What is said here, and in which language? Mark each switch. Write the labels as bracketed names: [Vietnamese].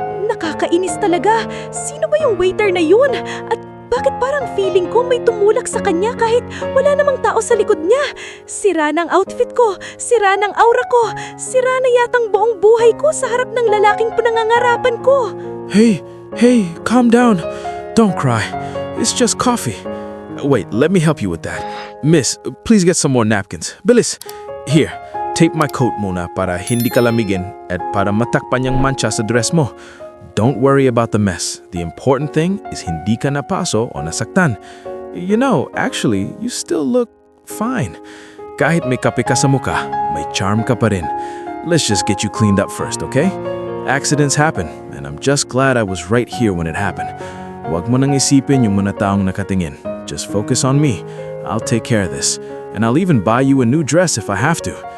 [Filipino] Nakakainis talaga. Sino ba yung waiter na yun? At bakit parang feeling ko may tumulak sa kanya kahit wala namang tao sa likod niya? Sira ng outfit ko, sira ng aura ko, sira na yatang buong buhay ko sa harap ng lalaking pinangangarapan ko. [English] Hey, calm down. Don't cry. It's just coffee. Wait, let me help you with that. Miss, please get some more napkins. [Filipino] Bilis! [English] Here, tape my coat [Filipino] muna para hindi ka lamigin at para matakpan yung mancha sa dress mo. [English] Don't worry about the mess. The important thing is [Filipino] hindi ka napaso o nasaktan. [English] You know, actually, you still look fine. [Filipino] Kahit may kape ka sa mukha, may charm ka pa rin. [English] Let's just get you cleaned up first, okay? Accidents happen, and I'm just glad I was right here when it happened. [Filipino] Huwag mo nang isipin yung mga taong nakatingin. [English] Just focus on me. I'll take care of this. And I'll even buy you a new dress if I have to.